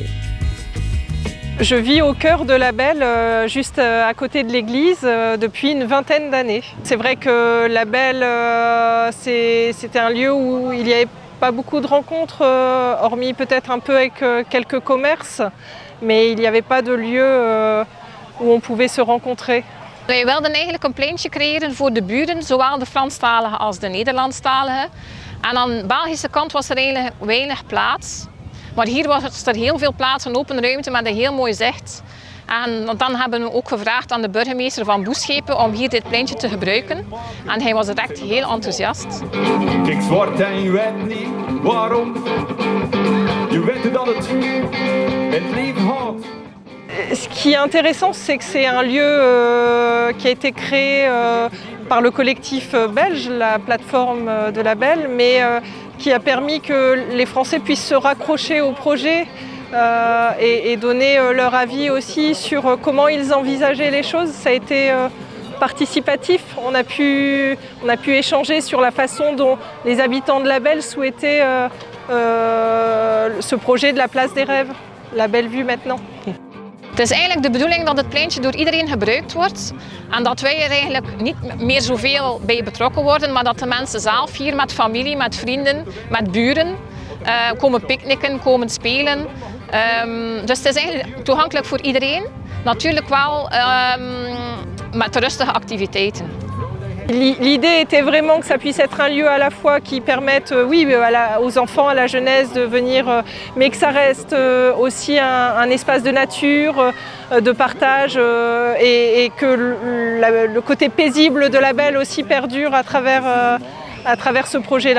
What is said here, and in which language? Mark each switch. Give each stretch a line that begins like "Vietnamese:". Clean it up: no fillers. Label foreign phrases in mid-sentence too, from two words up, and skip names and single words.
French: Je vis au cœur de l'Abel, juste à côté de l'église, depuis une vingtaine d'années. C'est vrai que l'Abel, c'était un lieu où il n'y avait pas beaucoup de rencontres, hormis peut-être un peu avec quelques commerces, mais il n'y avait pas de lieu où on pouvait se rencontrer.
Dutch: Wij wilden eigenlijk een pleintje creëren voor de buren, zowel de Franstaligen als de Nederlandstaligen. En aan de Belgische kant was er eigenlijk weinig plaats. Maar hier was er heel veel plaats, een open ruimte met een heel mooi zicht. En dan hebben we ook gevraagd aan de burgemeester van Boeschepen om hier dit pleintje te gebruiken. En hij was direct heel enthousiast. Kijk zwart en je weet niet waarom. Je weet dat het leven houdt.
French: Ce qui est intéressant, c'est que c'est un lieu qui a été créé par le collectif belge, la plateforme de l'Abel, mais qui a permis que les Français puissent se raccrocher au projet et donner leur avis aussi sur comment ils envisageaient les choses. Ça a été participatif. On a pu échanger sur la façon dont les habitants de la Belle souhaitaient ce projet de la place des rêves, la belle vue maintenant.
Dutch: Het is eigenlijk de bedoeling dat het pleintje door iedereen gebruikt wordt en dat wij er eigenlijk niet meer zoveel bij betrokken worden, maar dat de mensen zelf hier met familie, met vrienden, met buren komen picknicken, komen spelen. Dus het is eigenlijk toegankelijk voor iedereen. Natuurlijk wel met rustige activiteiten.
French: L'idée était vraiment que ça puisse être un lieu à la fois qui permette aux enfants, à la jeunesse de venir, mais que ça reste aussi un espace de nature, de partage et que le côté paisible de la Belle aussi perdure à travers ce projet-là.